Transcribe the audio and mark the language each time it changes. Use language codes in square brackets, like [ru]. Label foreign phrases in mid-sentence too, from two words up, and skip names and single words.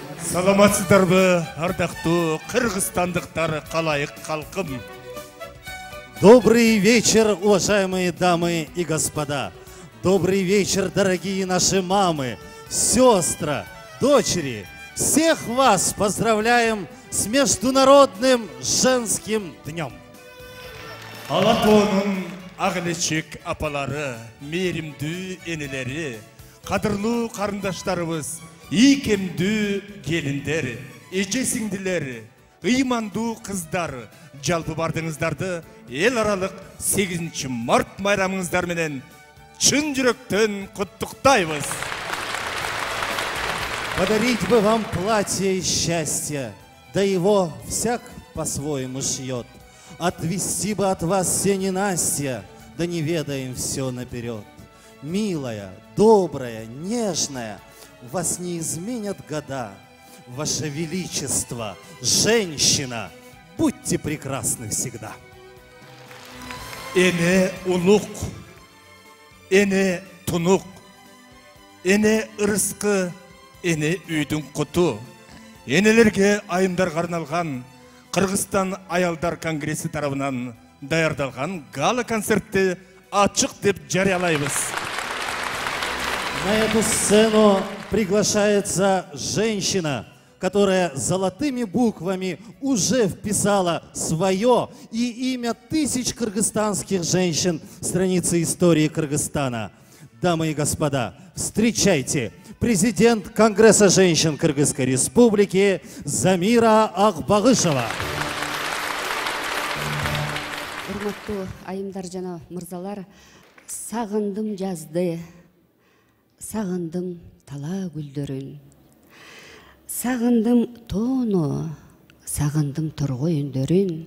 [ky] Саламатсыздарбы, ардактуу кыргызстандыктар, калайык халкым. [ru] Добрый вечер, уважаемые дамы и господа. Добрый вечер, дорогие наши мамы, сестры, дочери. Всех вас поздравляем с Международным женским днем. [ky] Алатонун агылечек апалары, мейримдүү энелери, кадырлуу карындаштарыбыз, ийкемдүү келиндер, эже сиңдилер, ыймандуу кыздар, жалпы бардыңыздарды эл аралык 8 март майрамыңыздар менен чын жүрөктөн куттуктайбыз. [ru] Подарить бы вам платье из счастья, да его всяк по-своему шьет. Отвести бы от вас все ненастья, да не ведаем все наперед. Милая, добрая, нежная, вас не изменят года. Ваше Величество, женщина, будьте прекрасны всегда. [ky] Эне улук, эне тунук, эне ырыскы, эне үйдүн куту. Энелерге айымдарга арналган Кыргызстан аялдар конгресси тарабынан даярдалган гала концертти ачык деп жарыялайбыз. [ru] На эту сцену приглашается женщина, которая золотыми буквами уже вписала свое и имя тысяч кыргызстанских женщин в странице истории Кыргызстана. Дамы и господа, встречайте президент Конгресса женщин Кыргызской Республики Замира Акбагышева. [ky] Урматтуу айымдар жана мырзалар, сагындым жазды, сагындым тала гүлдөрүн. Сагындым тоону, сагындым торгой үндөрүн.